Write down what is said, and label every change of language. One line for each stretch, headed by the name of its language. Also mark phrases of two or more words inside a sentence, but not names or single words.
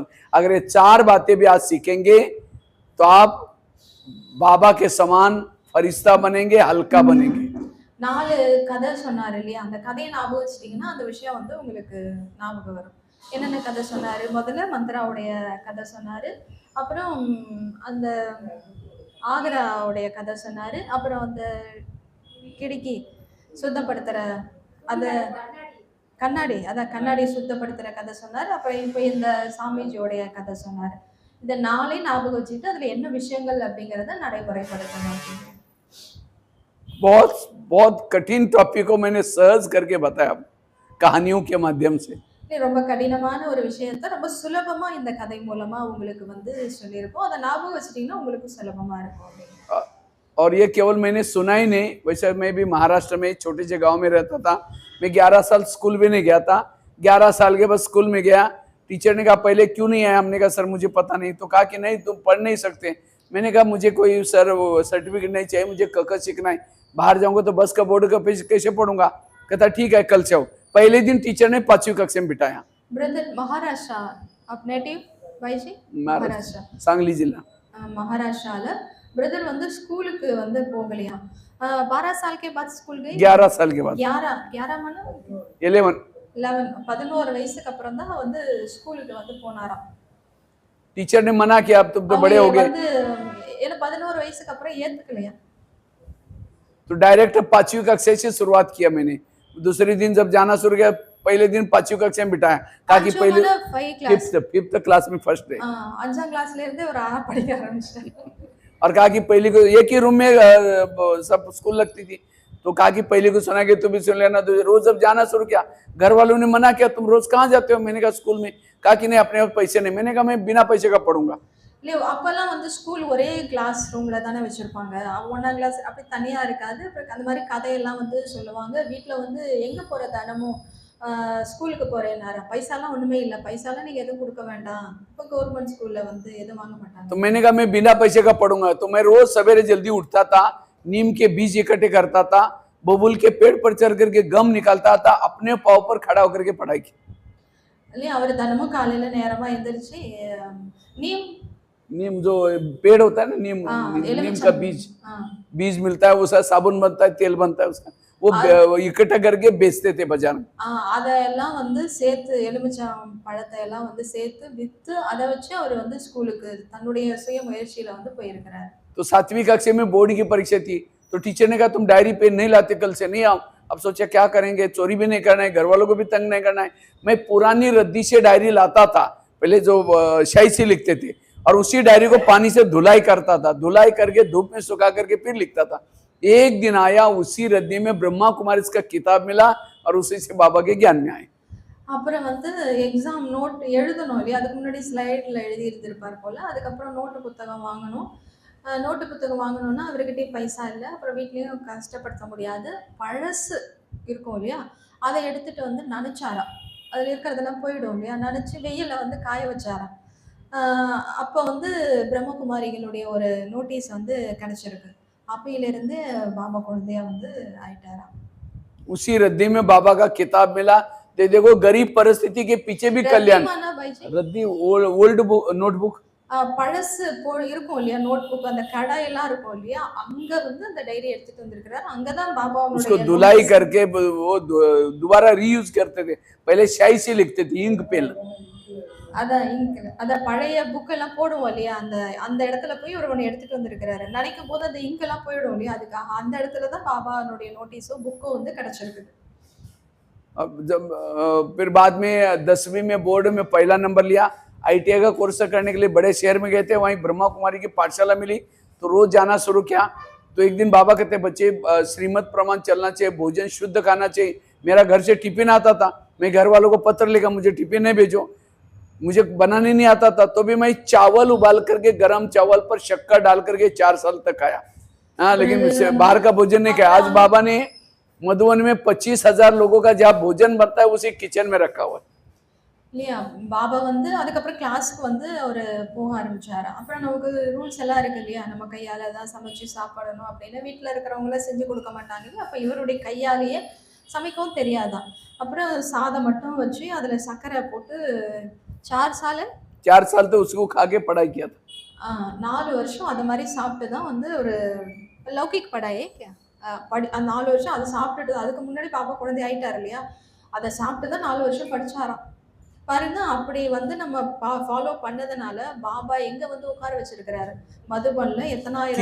Hindi: अगर ये 4 बातें भी आज सीखेंगे तो आप बाबा के समान फरिश्ता बनेंगे, हल्का बनेंगे।
Tamil: 4 கதை சொன்னாரு இல்லையா, அந்த கதையை ஞாபகம் வச்சிட்டீங்கன்னா அந்த விஷயம் வந்து உங்களுக்கு ஞாபகம் வரும். என்னென்ன கதை சொன்னாரு? முதல்ல மந்த்ராவுடைய கதை சொன்னாரு, அப்புறம் அந்த ஆக்ராவுடைய கதை சொன்னாரு, அப்புறம் அந்த கிடுக்கி சுத்தப்படுத்துற அந்த கண்ணாடி சுத்தப்படுத்துற கதை சொன்னார். அப்புறம் இப்போ இந்த சாமிஜியோடைய கதை சொன்னார். இந்த 4 ஞாபகம் வச்சுட்டு அதுல என்ன விஷயங்கள் அப்படிங்கறத நடைமுறைப்படுத்தணும்.
Hindi: बहुत बहुत कठिन टॉपिक को मैंने सहज करके बताया कहानियों के माध्यम से।
Tamil: ரொம்ப கடினமான ஒரு விஷயத்தை ரொம்ப சுலபமா இந்த கதை மூலமா உங்களுக்கு வந்து சொல்லியிருக்கோம். அதை ஞாபகம் வச்சுட்டீங்கன்னா உங்களுக்கு சுலபமா இருக்கும்.
Hindi: और ये केवल मैंने सुना ही नहीं, वैसे मैं भी महाराष्ट्र में छोटे से गांव में रहता था। मैं 11 साल स्कूल भी नहीं गया था। 11 साल के बाद स्कूल में गया, टीचर ने कहा पहले क्यों नहीं आया? हमने कहा सर मुझे पता नहीं। तो कहा कि नहीं तुम पढ़ नहीं सकते। मैंने कहा मुझे कोई सर सर्टिफिकेट नहीं चाहिए, मुझे क सीखना है, बाहर जाऊंगा तो बस का बोर्ड का पेज कैसे पढ़ूंगा? कहता ठीक है कल से आओ। पहले दिन टीचर ने 5वीं कक्षा में बिठाया। ब्रदर महाराष्ट्र आप नेटिव भाईजी? महाराष्ट्र सांगली जिला
Tamil: महाराष्ट्र ब्रदर வந்து ஸ்கூலுக்கு வந்து போகலையா?
Hindi: 12 साल के बाद स्कूल गई? 11 साल के बाद
Tamil: 11 மணி 11 11 வயசுக்கு அப்புறம் தான் வந்து ஸ்கூலுக்கு வந்து போனாராம்.
Hindi: टीचर ने मना किया अब तुम तो बड़े हो गए।
Tamil: வந்து என்ன 11 வயசுக்கு அப்புறம் ஏத்துக்கலையா?
Hindi: तो डायरेक्ट 5वीं कक्षा से शुरुआत किया मैंने। दूसरे दिन जब जाना शुरू किया, पहले दिन 5वीं कक्षा में बिठाया ताकि पहले 5th क्लास में
English: first day
Tamil: 5ஆம் கிளாஸ்ல இருந்து ஒரு ஆறா படிக்க ஆரம்பிச்சிட்டாரு।
Hindi: और कहा कि पहली को एक ही रूम में सब स्कूल लगती थी, तो कहा कि पहली को सुना के तुम भी सुन लेना। तो रोज जब जाना शुरू किया, घर वालों ने मना किया तुम रोज कहाँ जाते हो? मैंने कहा स्कूल में। कहा कि नहीं अपने पैसे नहीं। मैंने कहा मैं बिना पैसे का पढ़ूंगा।
Tamil: இல்ல அப்பெல்லாம் வந்து ஸ்கூல் ஒரே கிளாஸ் ரூம்ல தானே வச்சிருப்பாங்க. 1ஆம் கிளாஸ் அப்படி தனியா இருக்காது. அந்த மாதிரி கதையெல்லாம் வந்து சொல்லுவாங்க. வீட்ல வந்து எங்க போற தினமும் ஸ்கூலுக்கு போறேன்னாரா, பைசாலாம் ஒண்ணுமே இல்ல, பைசாலாம் நீங்க எதுவும் கொடுக்க வேண்டாம், இப்போ गवर्नमेंट स्कूல்ல வந்து எதுவும் வாங்க மாட்டாங்க।
Hindi: तो मैंने कहा मैं बिना पैसे का पढ़ूंगा। तो मैं रोज सवेरे जल्दी उठता था, नीम के बीज इकट्ठे करता था, बबूल के पेड़ पर चढ़ करके गम निकालता था, अपने पाँव पर खड़ा होकर के पढ़ाई की।
Tamil: இல்லையா அவர் தினமும் காலையில நேரமா எந்திரிச்சு
Hindi: नीम जो पेड़ होता है ना, नीम का बीज मिलता है, उसका साबुन बनता है, तेल बनता है उसका, वो इकट्ठा करके बेचते थे बाजार में।
Tamil: அதெல்லாம் வந்து சேர்த்து எலுமிச்சம் பழத்தை எல்லாம் வந்து சேர்த்து வித்து அதை வச்சு அவர் வந்து ஸ்கூலுக்கு தன்னுடைய சுய முயற்சியில வந்து போயிருக்கிறார்।
Hindi: तो 7वीं कक्षा में बोर्ड की परीक्षा थी, तो टीचर ने कहा तुम डायरी पेन नहीं लाते, कल से नहीं आओ। अब सोचा क्या करेंगे, चोरी भी नहीं करना है, घर वालों को भी तंग नहीं करना है। मैं पुरानी रद्दी से डायरी लाता था, पहले जो शाही से लिखते थे, और उसी डायरी को पानी से धुलाई करता था, धुलाई करके धूप में सुखा करके फिर लिखता था। एक दिन आया, उसी रद्दी में ब्रह्मा कुमारी का किताब मिला और उसी से बाबा के ज्ञान में आए।
Tamil: அப்புறம் வந்து எக்ஸாம் நோட் எழுதணும் இல்லையா, அதுக்கு முன்னாடி ஸ்லைடில் எழுதி இருந்திருப்பார் போல். அதுக்கப்புறம் நோட்டு புத்தகம் வாங்கணும். நோட்டு புத்தகம் வாங்கணும்னா அவர்கிட்டயே பைசா இல்லை, அப்புறம் வீட்லேயும் கஷ்டப்படுத்த முடியாது. பழசு இருக்கும் இல்லையா, அதை எடுத்துகிட்டு வந்து நனைச்சாராம். அதில் இருக்கிறதெல்லாம் போயிடும் இல்லையா, நனைச்சி வெயிலில் வந்து காய வச்சாராம். அப்போ வந்து பிரம்மகுமாரிகளுடைய ஒரு நோட்டீஸ் வந்து கிடச்சிருக்கு. அப்பையிலிருந்து பாபா குழந்தையா வந்து ஆயிட்டாராம்.
Hindi: उसी रद्दी में बाबा का किताब मिला। तो देखो गरीब परिस्थिति के पीछे भी कल्याण।
Tamil: ரத்திமானா பைஜி?
English: रद्दी old book notebook
Tamil: பழசு இருக்கும் இல்லையா, நோட் புக், அந்த கடையெல்லாம் இருக்கும் இல்லையா, அங்க வந்து அந்த டைரி எடுத்துட்டு வந்திருக்கிறார். அங்கதான்
Hindi: उसको
Tamil: பாபாவுடைய
Hindi: धुलाई करके वो दोबारा रीयूज करते थे। पहले स्याही से लिखते थे,
English: ink pen.
Tamil: அதான் இங்க், அத பழைய புக் எல்லாம் போடுவோம் இல்லையா, அந்த அந்த இடத்துல போய் ஒரு ஒன்று எடுத்துட்டு வந்திருக்கிறாரு. நினைக்கும் போது அந்த இங்க் எல்லாம் போயிடும் இல்லையா, அதுக்காக அந்த இடத்துல தான் பாபாவுடைய நோட்டீஸோ புக்கோ வந்து கிடைச்சிருக்குது.
Hindi: अब जब फिर बाद में 10वीं में बोर्ड में पहला नंबर लिया। ITI का कोर्स करने के लिए बड़े शहर में गए थे, वहीं ब्रह्मा कुमारी की पाठशाला मिली तो रोज जाना शुरू किया। तो एक दिन बाबा कहते, बच्चे श्रीमत प्रमाण चलना चाहिए, भोजन शुद्ध खाना चाहिए। मेरा घर से टिफिन आता था, मैं घर वालों को पत्र लिखा, मुझे टिफिन नहीं भेजो। मुझे बनाने नहीं आता था, तो भी मैं चावल उबाल करके, गरम चावल पर शक्कर डाल करके 4 साल तक खाया। हाँ, लेकिन बाहर का भोजन नहीं खाया। आज बाबा ने मधुबन में 25,000 लोगों का जहाँ भोजन बनता है उसी किचन में रखा हुआ है।
Tamil: இல்லையா, பாபா வந்து அதுக்கப்புறம் கிளாஸ்க்கு வந்து அவர் போக ஆரம்பிச்சாரு. அப்புறம் நமக்கு ரூல்ஸ் எல்லாம் இருக்கு இல்லையா, நம்ம கையால தான் சமைச்சு சாப்பிடணும் அப்படின்னு. வீட்டில் இருக்கிறவங்கள செஞ்சு கொடுக்க மாட்டாங்க இல்லையா, அப்போ இவருடைய கையாலேயே சமைக்கவும் தெரியாதான். அப்புறம் சாதம் மட்டும் வச்சு அதில் சர்க்கரை போட்டு
Hindi: 4 साल तो उसको खा के पढ़ाई किया था।
Tamil: 4 வருஷம் அது மாதிரி சாப்பிட்டு தான் வந்து ஒரு
Hindi: लौकिक पढ़ाई
Tamil: படி 4 வருஷம் அதை சாப்பிட்டுட்டு, அதுக்கு முன்னாடி பாப்பா குழந்தை ஆயிட்டார் இல்லையா, அதை சாப்பிட்டு தான் 4 வருஷம் படிச்சாராம். பாருங்க, அப்படி வந்து நம்ம ஃபாலோ பண்ணதுனால பாபா எங்க வந்து உட்கார வச்சிருக்கிறாரு, மதுபன்ல எத்தனாயிரம்